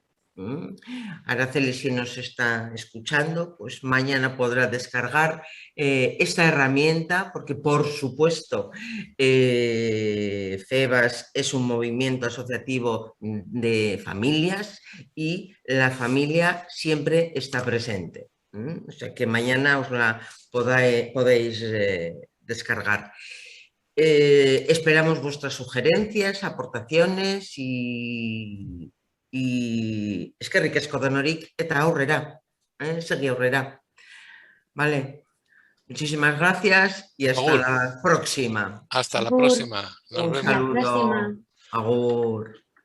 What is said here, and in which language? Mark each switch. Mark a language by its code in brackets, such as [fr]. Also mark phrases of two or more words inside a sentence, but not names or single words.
[es] Araceli, si nos está escuchando, pues mañana podrá descargar esta herramienta porque, por supuesto, FEBAS es un movimiento asociativo de familias y la familia siempre está presente. O sea que mañana os la podéis descargar. Esperamos vuestras sugerencias, aportaciones y [eu] eskerrik asko denorik eta aurrera, segi aurrera. [es] Vale, muchísimas gracias y hasta la próxima. Hasta la próxima. Nos vemos. Un saludo. Agur.